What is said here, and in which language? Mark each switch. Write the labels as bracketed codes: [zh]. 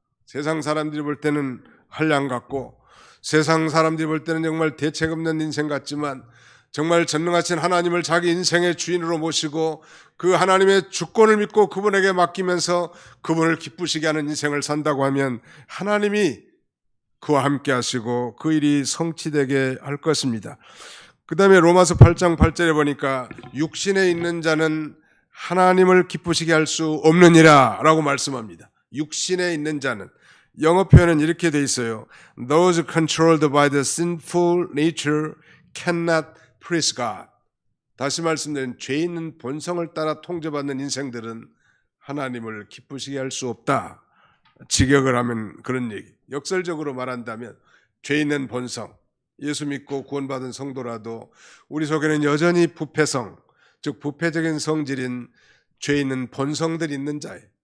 [ko] 세상 사람들이 볼 때는 한량 같고 세상 사람들이 볼 때는 정말 대책 없는 인생 같지만 정말 전능하신 하나님을 자기 인생의 주인으로 모시고 그 하나님의 주권을 믿고 그분에게 맡기면서 그분을 기쁘시게 하는 인생을 산다고 하면 하나님이 그와 함께 하시고 그 일이 성취되게 할 것입니다. 그 다음에 로마서 8장 8절에 보니까 육신에 있는 자는 하나님을 기쁘시게 할 수 없느니라 라고 말씀합니다. 육신에 있는 자는, 영어 표현은 이렇게 돼 있어요. [en] Those controlled by the sinful nature cannot please God. [ko] 다시 말씀드리면 죄 있는 본성을 따라 통제받는 인생들은 하나님을 기쁘시게 할 수 없다. 직역을 하면 그런 얘기. 역설적으로 말한다면 죄 있는 본성, 예수 믿고 구원받은 성도라도 우리 속에는 여전히 부패성, 즉 부패적인 성질인 죄 있는 본성들이 있는 자예요.